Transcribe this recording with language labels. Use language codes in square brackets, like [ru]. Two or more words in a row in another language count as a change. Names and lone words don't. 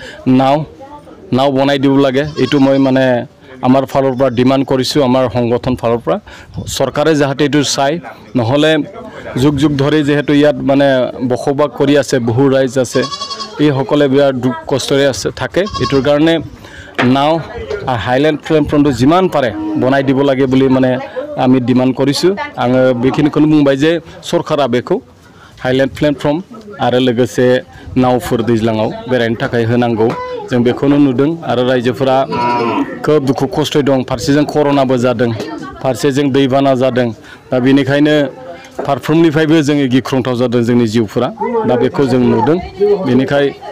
[as] নাও বনাই দিব লাগে এইটো মই মানে আমাৰ ফালৰ পৰা ডিমান্ড কৰিছোঁ আমাৰ সংগঠন ফালৰ পৰা চৰকাৰে যাতে এইটো চাই নহ'লে যুগ ধৰি যেহেতু ইয়াত মানে বসবাস কৰি আছে বহু ৰাইজ আছে এই সকলে বিৰাট দুখ কষ্টৰে থাকে এইটোৰ কাৰণে নাও হাইলেণ্ড প্লেটফৰ্মটো যিমান পাৰে বনাই দিব লাগে বুলি মানে আমি ডিমান্ড কৰিছোঁ [brx] आङो बेखिनिखौनो बुंबाय जे सरकारा बेखौ [en] highland platform [brx] आरो लोगोसे नावफोर दैज्लाङाव बेरायनो थाखाय होनांगौ जों बेखौनो नुदों आरो रायजोफोरा खोब दुखु खस्थ' दं फारसेजों कर'नाबो जादों फारसेजों दैबाना जादों दा बेनिखायनो फारफ्रोमनिफ्रायबो जोङो गिख्रंथाव जादों जोंनि जिउफोरा दा बेखौ जों नुदों बेनिखाय